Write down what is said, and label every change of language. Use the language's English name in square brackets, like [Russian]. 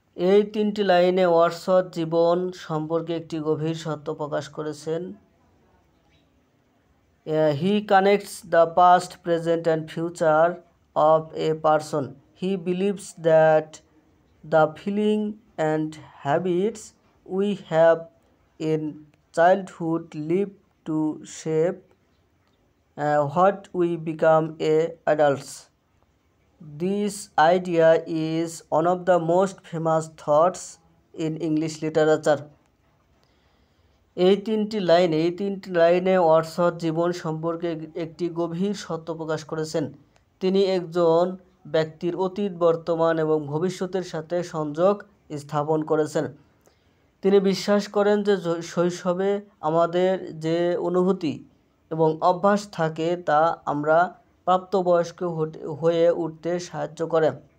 [Bangla] এই 3টি লাইনে ওয়ার্ডসওয়ার্থ জীবন সম্পর্কে একটি গভীর সত্য প্রকাশ করেছেন। [English] He connects the past, present and future of a person. He believes that the feeling and habits we have in childhood live to shape what we become adults. This idea is one of the most famous thoughts in English literature. [Bangla] এই তিনটি লাইনে Wordsworth জীবন সম্পর্কে একটি গভীর সত্য প্রকাশ করেছেন। তিনি একজন ব্যক্তির অতীত, বর্তমান এবং ভবিষ্যতের সাথে সংযোগ স্থাপন করেছেন। তিনি বিশ্বাস করেন যে শৈশবে আমাদের যে অনুভূতি এবং অভ্যাস থাকে তা আমরা প্রাপ্তবয়স্ক হয়ে উঠতে সাহায্য করে।